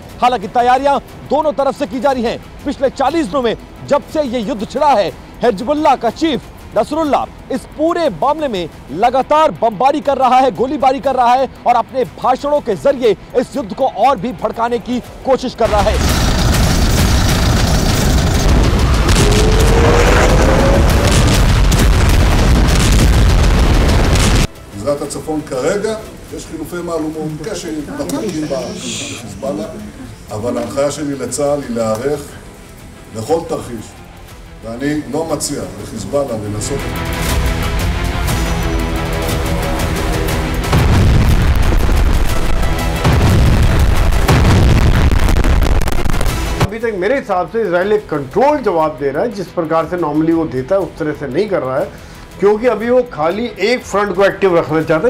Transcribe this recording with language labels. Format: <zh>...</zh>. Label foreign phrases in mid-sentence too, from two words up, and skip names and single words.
<hi>हालांकि तैयारियां दोनों तरफ से की जा रही हैं। पिछले 40 दिनों में जब से ये युद्ध छिड़ा है, हिजबुल्लाह का चीफ नसरुल्लाह इस पूरे मामले में लगातार बमबारी कर रहा है, गोलीबारी कर रहा है और अपने भाषणों के जरिए इस युद्ध को और भी भड़काने की कोशिश कर रहा है।</hi> <he>גזרת הצפון כרגע יש חילופי מהלומות קשים דחוקים בחיזבאללה, אבל ההנחיה שלי לצה"ל היא להיערך לכל תרחיש, ואני לא מציע לחיזבאללה לנסות</he> <hi>अभी तक मेरे हिसाब से इजराइल एक कंट्रोल जवाब दे रहा है, जिस प्रकार से नॉर्मली वो देता है उस तरह से नहीं कर रहा है, क्योंकि अभी वो खाली एक फ्रंट को एक्टिव रखना चाहता है।</hi>